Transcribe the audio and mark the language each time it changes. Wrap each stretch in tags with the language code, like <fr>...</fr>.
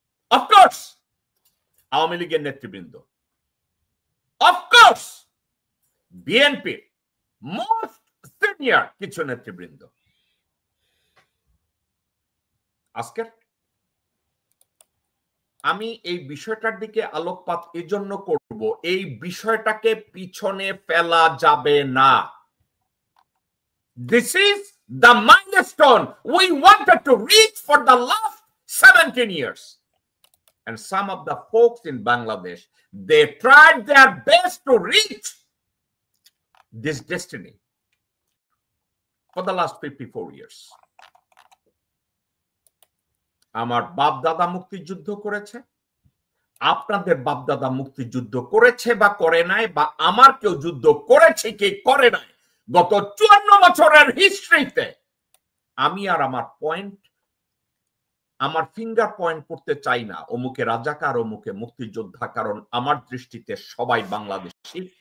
<bn>Of course Awami লীগের নেতৃবৃন্দ, of course বিএনপির</bn> <en>most senior</en> <bn>কিছু নেতৃবৃন্দ। আজকের আমি এই বিষয়টার দিকে আলোকপাত এজন্য করব, এই বিষয়টাকে পিছনে ফেলা যাবে না।</bn> <en>This is the milestone we wanted to reach for the last 17 years. And some of the folks in Bangladesh, they tried their best to reach this destiny for the last 54 years.</en> <bn>আমার বাপ দাদা মুক্তিযুদ্ধ করেছে, আপনাদের বাপ দাদা মুক্তিযুদ্ধ করেছে বা করে নাই, বা আমার কেউ যুদ্ধ করেছে কি করে নাই, গত 54 বছরের হিস্ট্রিতে আমি আর আমার ফিঙ্গার পয়েন্ট করতে চাই না অমুকে রাজাকার অমুকে মুক্তিযোদ্ধা, কারণ আমার দৃষ্টিতে সবাই বাংলাদেশী।</bn>